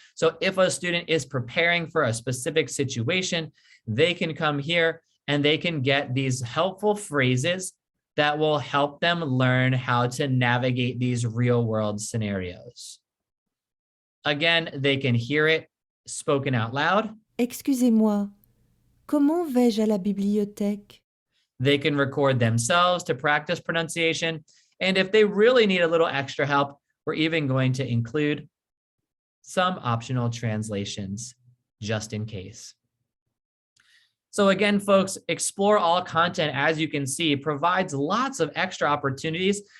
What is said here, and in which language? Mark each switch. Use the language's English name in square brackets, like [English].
[English] So if a student is preparing for a specific situation, they can come here and they can get these helpful phrases that will help them learn how to navigate these real world scenarios. Again, they can hear it spoken out loud. [French] Excusez-moi, comment vais-je à la bibliothèque? [English] They can record themselves to practice pronunciation. And if they really need a little extra help, we're even going to include some optional translations just in case. So again, folks, Explore All Content, as you can see, provides lots of extra opportunities.